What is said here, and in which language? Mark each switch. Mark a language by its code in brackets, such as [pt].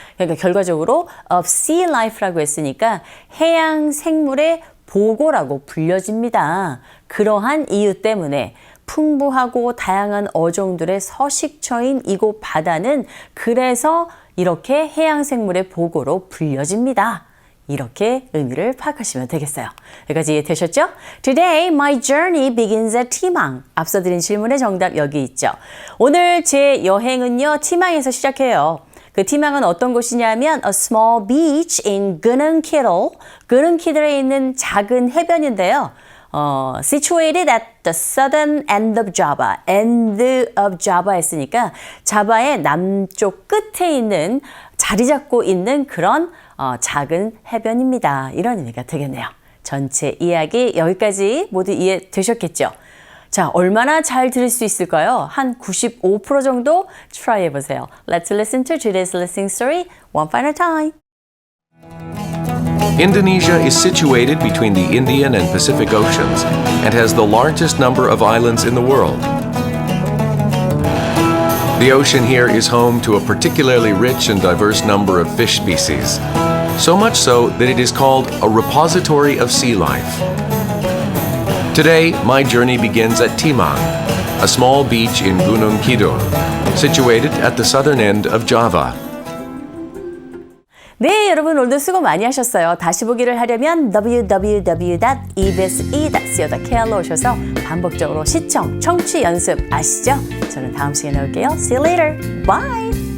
[ko] 그러니까 결과적으로 [en] of sea life [ko] 라고 했으니까 해양 생물의 보고라고 불려집니다. 그러한 이유 때문에 풍부하고 다양한 어종들의 서식처인 이곳 바다는 그래서 이렇게 해양 생물의 보고로 불려집니다. 이렇게 의미를 파악하시면 되겠어요. 여기까지 이해되셨죠? [en] Today, my journey begins at Timang. [ko] 앞서 드린 질문의 정답 여기 있죠. 오늘 제 여행은요, 티망에서 시작해요. 그 티망은 어떤 곳이냐면 [en] a small beach in Gunung Kidul. [ko] Gunung Kidul에 있는 작은 해변인데요. [en] situated at the southern end of Java. end of Java [ko] 했으니까 자바의 남쪽 끝에 있는 자리 잡고 있는 그런 작은 해변입니다. 이런 의미가 되겠네요. 전체 이야기 여기까지 모두 이해되셨겠죠? 자, 얼마나 잘 들을 수 있을까요? 한 95% 정도 try 해보세요. [en] Let's listen to today's listening story one final time. Indonesia is situated between the Indian and Pacific Oceans and has the largest number of islands in the world. The ocean here is home to a particularly rich and diverse number of fish species, so much so that it is called a repository of sea life. Today, my journey begins at Timang, a small beach in Gunung Kidul, situated at the southern end of Java. [ko] 네, 여러분 오늘도 수고 많이 하셨어요. 다시 보기를 하려면 www.ebse.co.kr로 오셔서 반복적으로 시청, 청취 연습 아시죠? 저는 다음 시간에 올게요. [en] See you later. Bye!